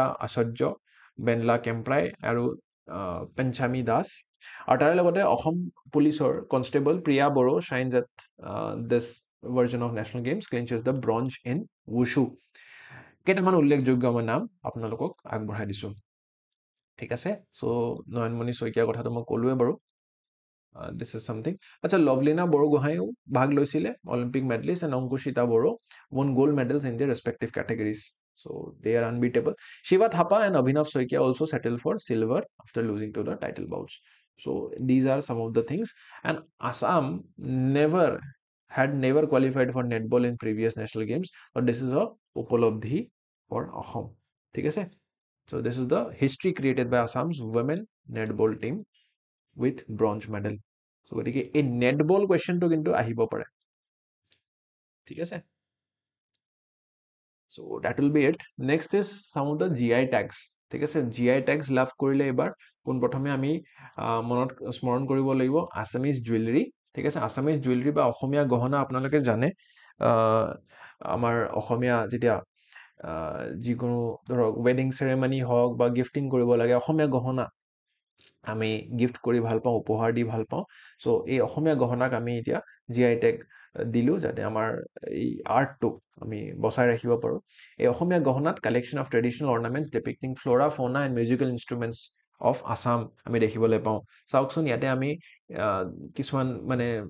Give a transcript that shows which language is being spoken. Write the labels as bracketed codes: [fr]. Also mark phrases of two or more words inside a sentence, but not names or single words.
[as] আচাৰ্য বেনলা কেম্প্ৰাই আৰু পেঞ্চামী দাস আৰু তাৰে লগতে অসম পুলিচৰ কনষ্টেবল প্ৰিয়া বড়ো [en] shines at this version of National Games clinches the bronze in wushu [as] কেইটামান উল্লেখযোগ্য মই নাম আপোনালোকক আগবঢ়াই দিছো ঠিক আছে চ' নয়নমণি শইকীয়াৰ কথাটো মই ক'লোৱে বাৰু [en] this is something [as] আচ্ছা লভলীনা বৰগোহাঁইও ভাগ লৈছিলে [en] Olympic medalist and অংকুশিতা বড়ো won gold medals in their respective categories so they are unbeatable shiva thapa and abhinav soikia also settled for silver after losing to the title bouts so these are some of the things and assam never qualified for netball in previous national games but this is a upalabdhi for ahom [as] ঠিক আছে [en] so this is the history created by assam's women netball team with bronze medal so [as] গতিকে এই নেটবল কুৱেশ্যনটো কিন্তু আহিব পাৰে ঠিক আছে [en] so that will be it next is some of the GI tags [as] ঠিক আছে [en] GI tags [as] লাভ কৰিলে এবাৰ পোনপ্ৰথমে আমি মনত স্মৰণ কৰিব লাগিব [en] Assamese jewellery [as] ঠিক আছে [en] Assamese jewellery [as] বা অসমীয়া গহনা আপোনালোকে জানে আমাৰ অসমীয়া যেতিয়া যিকোনো ধৰক ৱেডিং চেৰেমনি হওক বা গিফটিং কৰিব লাগে অসমীয়া গহনা আমি গিফ্ট কৰি ভাল পাওঁ উপহাৰ দি ভাল পাওঁ চ' এই অসমীয়া গহনাক আমি এতিয়া [en] GI tag [as] দিলোঁ যাতে আমাৰ এই আৰ্টটো আমি বচাই ৰাখিব পাৰোঁ এই অসমীয়া গহনাত [en] collection of traditional ornaments depicting flora fauna and musical instruments of Assam [as] আমি দেখিবলৈ পাওঁ চাওকচোন ইয়াতে আমি কিছুমান মানে